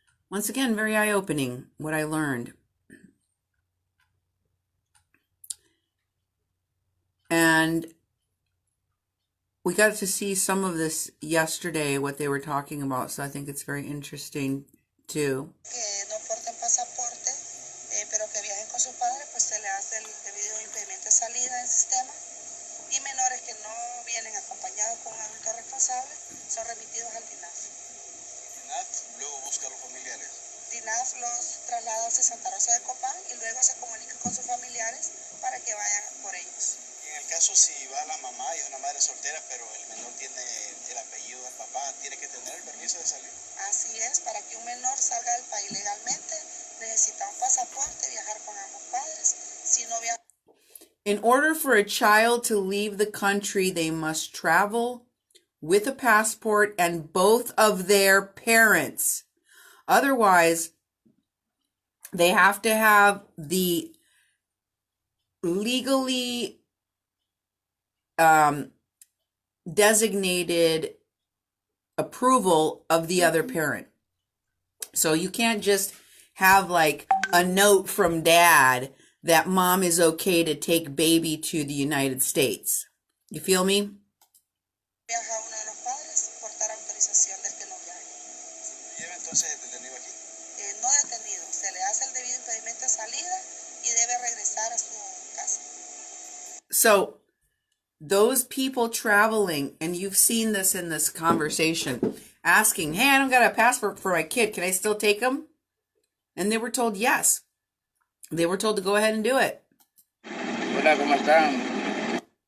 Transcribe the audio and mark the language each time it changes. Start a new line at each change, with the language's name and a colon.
English: Once again, very eye-opening what I learned. And we got to see some of this yesterday, what they were talking about, so I think it's very interesting too.
Spanish: No porten pasaporte, pero que viajen con sus padres, pues se le hace el debido impedimento de salida del sistema. Y menores que no vienen acompañados con un adulto responsable son remitidos al DINAF. DINAF luego busca a los familiares. DINAF los traslada a Santa Rosa de Copán y luego se comunica con sus familiares para que vayan por ellos. En el caso si va la mamá y es una madre soltera, pero el menor tiene el apellido del papá, tiene que tener el permiso de salir. Así es, para que un menor salga del país legalmente, necesita un pasaporte, viajar con ambos padres. Si no viaja.
English: In order for a child to leave the country, they must travel with a passport and both of their parents. Otherwise, they have to have the legally designated approval of the other parent. So you can't just have like a note from dad that mom is okay to take baby to the United States. You feel me?
Spanish: Viaja uno de los padres por dar autorización del que no viaje. ¿Se lleva entonces detenido aquí? No detenido, se le hace el debido impedimento de salida y debe regresar a su casa.
English: So those people traveling, and you've seen this in this conversation, asking, hey, I don't got a passport for my kid. Can I still take him? And they were told yes. They were told to go ahead and do it.
Spanish: Hola, ¿cómo están?